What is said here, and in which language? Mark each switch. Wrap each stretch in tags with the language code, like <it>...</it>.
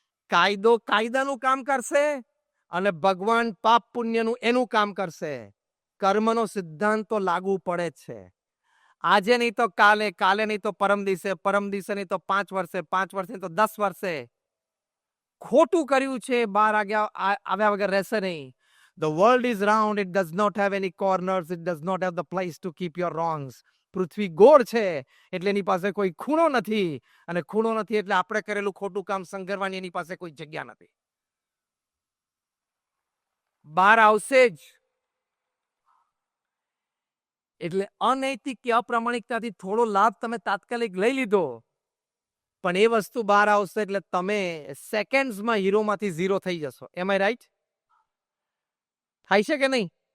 <gu>કાયદો કાયદાનું કામ કરશે અને ભગવાન પાપ પુણ્યનું એનું કામ કરશે. કર્મનો સિદ્ધાંત તો લાગુ પડે જ છે. આજે નહીં તો કાલે, કાલે નહીં તો પરમ દિવસે નહીં તો 5 વર્ષે, 5 વર્ષે નહીં તો 10 વર્ષે. ખોટું કર્યું છે બહાર આવ્યા વગર રહેશે નહીં.</gu> <en>The world is round, it does not have any corners, it does not have the place to keep your wrongs.</en> <gu>પૃથ્વી ગોળ છે એટલે એની પાસે કોઈ ખૂણો નથી, અને ખૂણો નથી એટલે આપણે કરેલું ખોટું કામ સંઘરવાની એની પાસે કોઈ જગ્યા નથી. બહાર આવશે જ. એટલે અનૈતિક કે અપ્રામાણિકતાથી થોડો લાભ તમે તાત્કાલિક લઈ લીધો, પણ એ વસ્તુ બહાર આવશે એટલે તમે સેકન્ડ્સમાં હીરોમાંથી ઝીરો થઈ જશો.</gu> <en>Am I right?</en> <gu>થાય છે કે નહીં?</gu>